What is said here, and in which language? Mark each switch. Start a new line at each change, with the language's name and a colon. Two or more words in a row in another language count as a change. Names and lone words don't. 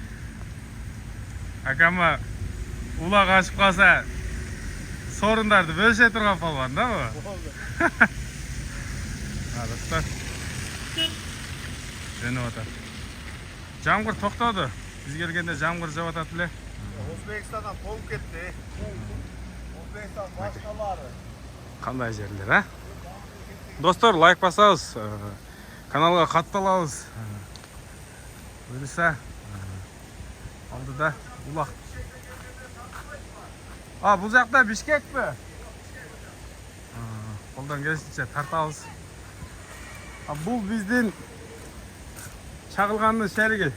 Kyrgyz: Акама улак ашып калса сорундарды бөлүшө турган палбан да бу? Достор. Жөнөп атат. Жамгыр токтоду. Биз келгенде жамгыр жаап атат эле.
Uzbek: O'zbekistondan qolib ketdi. O'zbekiston boshqalari.
Kyrgyz: Кандай жерлер, а? Достор, лайк басабыз, каналга катталабыз. Буюрса, алдыда улак. Бул жакта Бишкекпи? Колдон келишинче тартабыз. Бул биздин чагылгандын шериги.